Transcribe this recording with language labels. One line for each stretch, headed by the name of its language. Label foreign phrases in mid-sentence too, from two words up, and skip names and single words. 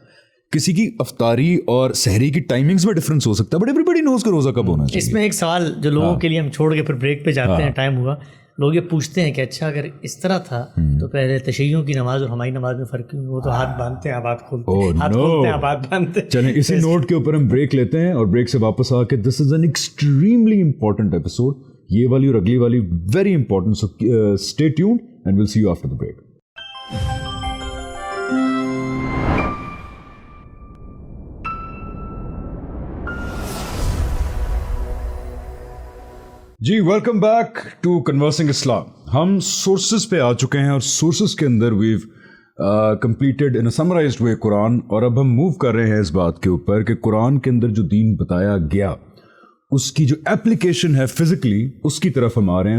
Urdu: کسی کی افطاری اور سحری کی ٹائمنگز میں ڈفرنس ہو سکتا ہے,
English: but everybody knows
Urdu: کہ روزہ کب ہونا چاہیے. اس میں ایک سوال جو لوگوں کے لیے ہم چھوڑ کے پھر بریک پہ جاتے ہیں, ٹائم ہوا, لوگ یہ پوچھتے ہیں کہ اچھا اگر اس طرح تھا تو پہلے تشیعوں کی نماز اور ہماری نماز میں فرق کیوں؟ وہ تو ہاتھ باندھتے ہیں آپ ہاتھ کھولتے ہیں, ہاتھ کھولتے ہیں آپ ہاتھ باندھتے ہیں. چلیں اسی نوٹ کے اوپر ہم بریک لیتے ہیں اور بریک سے واپس آ کے
English: this is an extremely important episode,
Urdu: یہ والی اور اگلی والی
English: very important, so stay tuned and we'll see you after the break. Ji welcome back to Conversing Islam.
Urdu: ہم سورسز پہ آ چکے ہیں اور سورسز کے اندر
English: we've completed in summarized way
Urdu: قرآن, اور اب ہم موو کر رہے ہیں اس بات کے اوپر کہ قرآن کے اندر جو دین بتایا گیا اس کی جو اپلیکیشن ہے فزیکلی اس کی طرف ہم آ رہے ہیں.